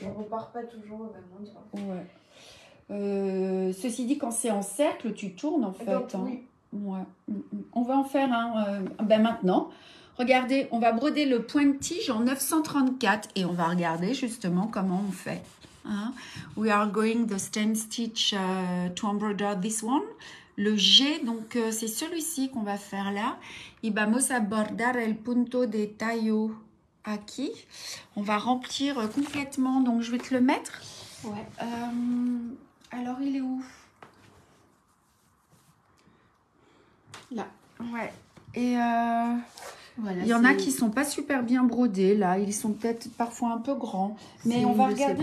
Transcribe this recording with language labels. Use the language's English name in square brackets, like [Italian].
[French] Je repars pas toujours au même endroit. Ouais. Ceci dit, quand c'est en cercle, tu tournes, en fait. Donc, hein. oui. Ouais. On va en faire un maintenant. Regardez, on va broder le point de tige en 934 et on va regarder justement comment on fait. Hein? [English] We are going the stem stitch to embroider this one. [French] Le G, donc c'est celui-ci qu'on va faire là. [Spanish] Y vamos a bordar el punto de tallo aquí. [French] On va remplir complètement, donc je vais te le mettre. Ouais. Alors il est où? Là. Ouais. Et voilà, il y en a qui sont pas super bien brodés là, ils sont peut-être parfois un peu grands, mais on va regarder